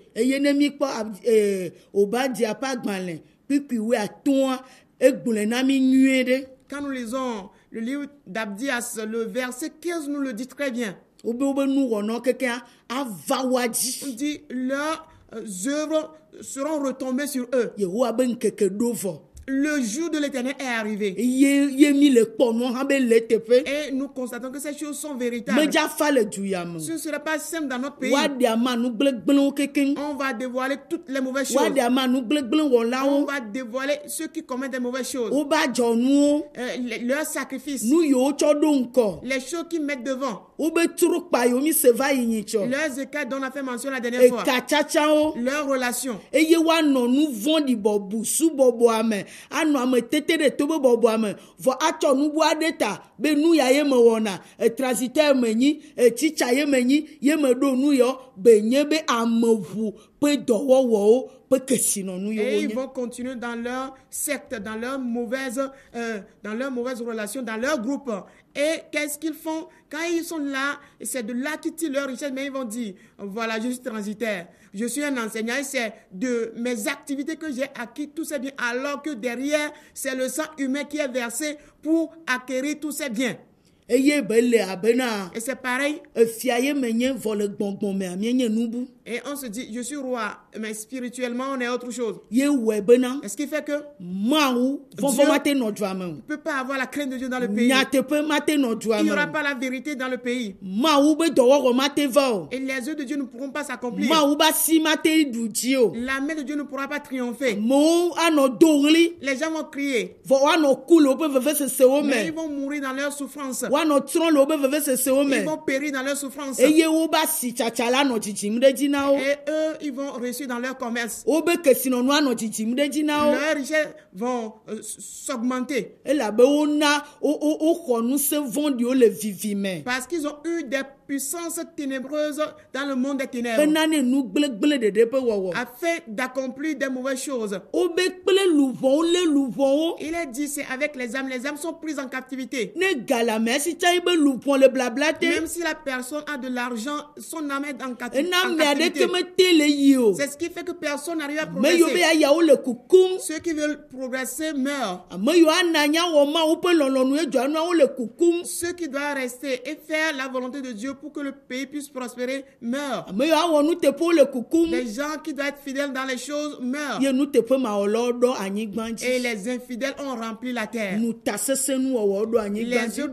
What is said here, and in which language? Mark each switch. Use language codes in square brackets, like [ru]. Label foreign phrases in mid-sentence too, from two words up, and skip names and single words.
[ee] Eye ne mi kpɔ Obadiah ƒe agbalẽ kpikpiwoe atɔ̃a egblɔe na mi nyuie ɖe. [fr] Quand nous lisons le livre d'Abdias, le verset 15 nous le dit très bien. [ee] Wobe nuwɔnɔ kekea ava wa [fr] On [ee] dzi. [fr] dit leurs œuvres seront retombées sur eux. [ee] Yehowa be ŋkeke ɖo vɔ. [fr] Le jour de l'Éternel est arrivé. [ee] Ye mi le kpɔ nɔ hã be le teƒe. [fr] Et nous constatons que ces choses sont véritables. [ee] Medza fa le du ya me. [fr] Ce ne sera pas simple dans notre pays. [ee] Wa ɖe ama nu gblẽgblẽwo kekeŋ. [fr] On va dévoiler toutes les mauvaises [ee] Wa [fr] choses. [ee] ɖe ama nu gblẽgblẽ [fr] On [ee] wɔlawo. [fr] va dévoiler ceux qui commettent des mauvaises choses. [ee] Wobe adzɔnuwo. [fr] Leurs sacrifices. [ee] Nu yiwo tsɔ ɖo ŋkɔ. [fr] Les choses qu'ils mettent devant. [ee] Wobe trokpa yiwo mi se va yi nyitsɔ. [fr] Leurs écarts dont on a fait mention la dernière fois. [ee] Eka tsatsawo. [fr] Leurs relations. [ee] Eye woanɔ nu vɔ̃ɖi bɔbu subɔbɔa me anɔ ame tete ɖe to be bɔbɔa me vɔ atsɔ nubu aɖe ta be nu ya ye me wɔna transitaire me nyi tsitsa ye me nyi ye me ɖo nu yɔ be nye be ameʋu ƒe dɔwɔwɔwo ƒe kesinɔnu [fr] Et [ee] yewo [fr] ils [ee] nye. [fr] vont continuer dans leur secte, dans leurs mauvaises relations, dans leur groupe. Et qu'est-ce qu'ils font? Quand ils sont là, c'est de là qu'ils tirent leur richesse, mais ils vont dire, voilà, je suis transitaire, je suis un enseignant, et c'est de mes activités que j'ai acquis tous ces biens, alors que derrière, c'est le sang humain qui est versé pour acquérir tous ces biens. [ee] Eye be le abena [fr] Et c'est pareil. [ee] efia ye me nye vɔ le gbɔngbɔn mea mienye nubu. [fr] Et on se dit, je suis roi, mais spirituellement, on est autre chose. [ee] Ye wɔe bena [fr] Et ce qui fait que [ee] Mawu vɔvɔ mate nɔ dua me o. [fr] on ne peut pas avoir la crainte de Dieu dans le pays. [ee] Nyateƒe mate nɔ dua [fr] Il n'y [ee] me [fr] aura [ee] o. [fr] pas la vérité dans le pays. [ee] Mawu be dɔwɔwɔ mate va o. [fr] Et les œuvres de Dieu ne pourront pas s'accomplir. [ee] Mawu ba si mate ɖu dzi o. [fr] La main de Dieu ne pourra pas triompher. [ee] Amewo anɔ do ɣli [fr] Les gens vont crier, [ee] vɔ woanɔ ku le woƒe vevesesewo [fr] mais ils [ee] me. [fr] vont mourir dans leur souffrance. [ee] Woanɔ trɔ le woƒe vevesesewo [fr] Ils [ee] me. [fr] vont périr dans leur souffrance. [ee] Eye woba si tsatsa la nɔ dzidzim ɖe dzi na wo. [fr] Et eux, ils vont réussir dans leur commerce. [ee] Wobe kesinɔnu anɔ dzidzim ɖe dzi na wo. [fr] Leurs richesses vont s'augmenter [ee] Elabe wona woxɔ ŋusẽ vɔ̃ɖiwo le vivi me. [fr] parce qu'ils ont eu des puissances ténébreuses dans le monde des ténèbres [ee] Bena ne nu gblẽgblẽ ɖeɖe ƒe wɔwɔ. [fr] afin d'accomplir des mauvaises choses. [ee] Wobe kple luʋɔwo lé luʋɔwo. [fr] Il est dit, c'est avec les âmes. Les âmes sont prises en captivité. [ee] Ne galamea si tsa yi be luʋɔ le blabla te. [fr] Même si la personne a de l'argent, son âme est en [ee] Ena [fr] en [ee] ame [fr] captivité. [ee] aɖeke mete le yi o. [fr] C'est ce qui fait que personne n'arrive à [ee] Me yiwo be [fr] progresser. [ee] yayawo le kukum. [fr] Ceux qui veulent progresser meurent. [ee] Ame yiwo ana nya wɔ Mawu ƒe lɔlɔ̃nu edzɔa nua wo le kukum. [fr] Ceux qui doivent rester et faire la volonté de Dieu pour que le pays puisse prospérer meurent. [ee] ame yiwo awɔ nuteƒewo le kukum [fr] Les gens qui doivent être fidèles dans les choses meurent. [ee] ye nuteƒe mawɔlawo ɖɔ anyigba [fr] Et [ee] dzi [fr] les infidèles ont rempli la terre. [ee] nutasesẽnuwɔwɔ ɖɔ anyigba [fr] Les [ee] dzi